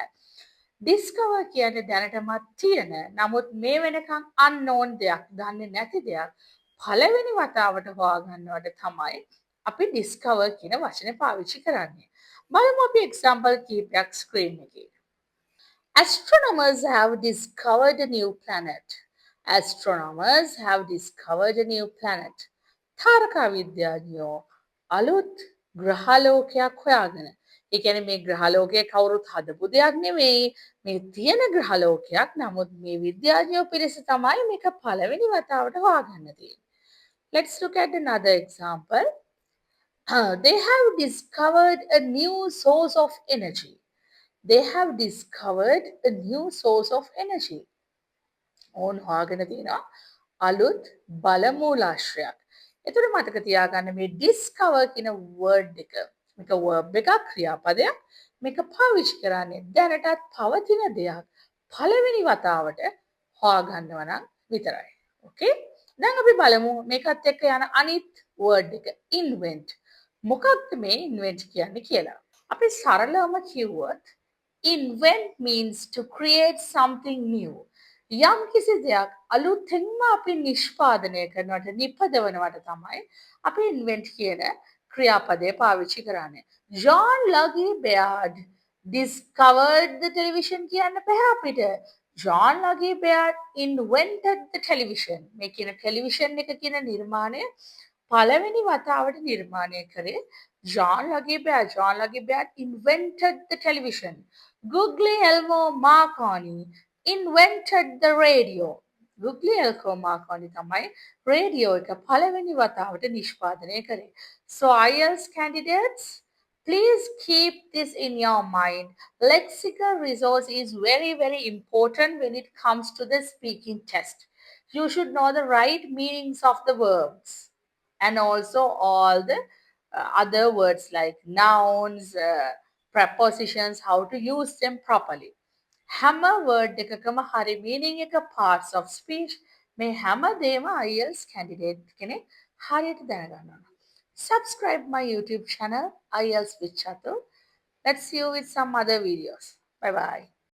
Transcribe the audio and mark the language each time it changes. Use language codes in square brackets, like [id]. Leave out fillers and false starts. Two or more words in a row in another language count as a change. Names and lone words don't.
[si] discover කියන්නේ දැනටමත් තියෙන නමුත් මේ වෙනකන් unknown දෙයක්, දන්නේ නැති දෙයක් පළවෙනි වතාවට හොයා ගන්නවට තමයි අපි discover කියන වචනේ පාවිච්චි කරන්නේ. බලමු අපි example කීපයක් screen එකේ. [en] Astronomers have discovered a new planet. Astronomers have discovered a new planet. [si] තාරකා විද්‍යාඥයෝ අලුත් ග්‍රහලෝකයක් හොයාගෙන. ඒ කියන්නේ මේ ග්‍රහලෝකය කවුරුත් හදපු දෙයක් නෙවෙයි. මේ තියෙන ග්‍රහලෝකයක්. නමුත් මේ විද්‍යාඥයෝ පිරිස තමයි මේක පළවෙනි වතාවට හොයාගන්න තියෙන්නේ. [en] Let's look at another example. They have discovered a new source of energy. They have discovered a new source of energy. [si] ඕන් හොයාගෙන තියෙනවා අලුත් බලමූලාශ්‍රයක්. එතකොට මතක තියාගන්න මේ discover කියන word එක මේක verb එකක් ක්‍රියාපදයක් මේක පාවිච්චි කරන්නේ දැනටත් පවතින දෙයක් පළවෙනි වතාවට හොයාගන්නවා නම් විතරයි. ඕකේ? දැන් අපි බලමු මේකත් එක්ක යන අනිත් word එක invent. මොකක්ද මේ invent කියන්නේ කියලා. අපි සරලවම කිව්වොත් [en] invent means to create something new. [si] යම් කිසි දෙයක් අලුතෙන්ම අපි නිෂ්පාදනය කරනවට නිපදවනවට තමයි අපි invent කියන ක්‍රියාපදය පාවිච්චි කරන්නේ. [en] John Lucky Baird discovered the television [si] කියන්න බෑ අපිට. [en] John Lucky Baird invented the television. [si] මේ කියන ටෙලිවිෂන් එක කියන නිර්මාණය පළවෙනි වතාවට නිර්මාණය කරේ John Lucky Baird. [en] John Lucky Baird invented the television. Guglielmo Marconi invented the radio. [si] Guglielmo Marconi තමයි radio එක පළවෙනි වතාවට නිෂ්පාදනය කරේ. [en] So IELTS candidates, please keep this in your mind. Lexical resource is very, very important when it comes to the speaking test. You should know the right meanings of the verbs and also all the other words like nouns, prepositions, how to use them properly. [si] හැම word එකකම හරි meaning එක [en] parts of speech [si] මේ හැම දේම IELTS candidate කෙනෙක් හරියට දැනගන්න ඕන. [en] Subscribe my YouTube channel IELTS with Chatur. Let's see you with some other videos. Bye bye.